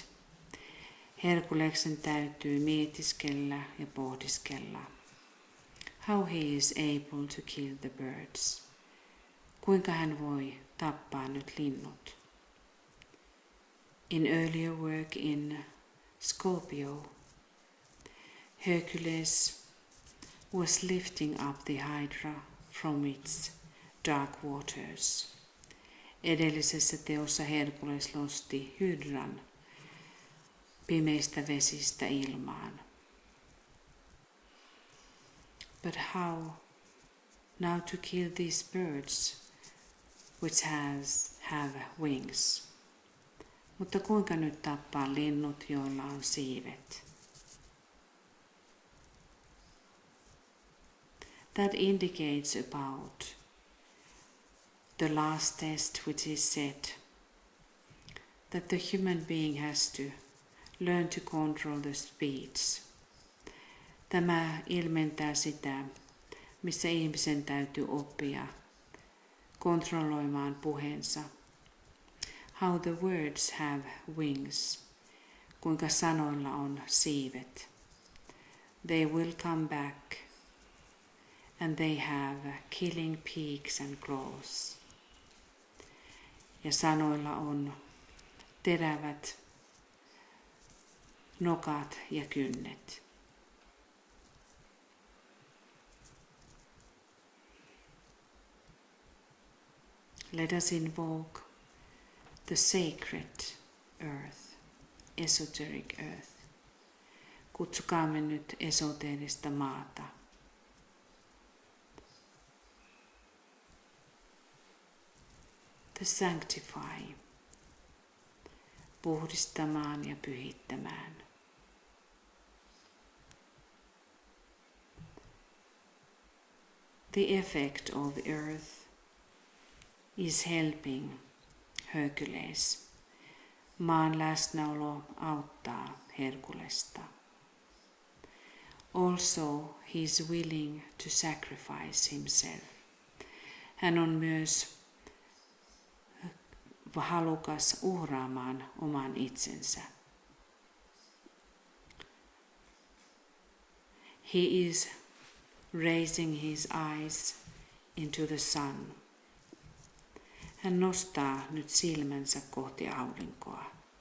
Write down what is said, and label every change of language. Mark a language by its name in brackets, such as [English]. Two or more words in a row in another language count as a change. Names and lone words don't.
[Finnish] Herkuleksen täytyy mietiskellä ja pohdiskella. [English] How he is able to kill the birds. [Finnish] Kuinka hän voi tappaa nyt linnut. [English] In earlier work in Scorpio, Hercules was lifting up the Hydra from its dark waters. [Finnish] Edellisessä teossa Herkules nosti hydran pimeistä vesistä ilmaan. [English] But how now to kill these birds which have wings? [Finnish] Mutta kuinka nyt tappaa linnut, joilla on siivet? [English] That indicates about the last test, which is said that the human being has to learn to control the speech. [Finnish] Tämä ilmentää sitä, missä ihmisen täytyy oppia kontrolloimaan puheensa. [English] How the words have wings, [Finnish] kuinka sanoilla on siivet. [English] They will come back and they have killing peaks and claws. [Finnish] Ja sanoilla on terävät nokat ja kynnet. [English] Let us invoke the sacred earth, esoteric earth. [Finnish] Kutsukaamme nyt esoteerista maata. [English] To sanctify, [Finnish] puhdistamaan ja pyhittämään. [English] The effect of the earth is helping Hercules. [Finnish] Maan läsnäolo auttaa Herkulesta. [English] Also, he is willing to sacrifice himself. [Finnish] Hän on myös halukas uhraamaan oman itsensä. [English] He is raising his eyes into the sun. [Finnish] Hän nostaa nyt silmänsä kohti aurinkoa.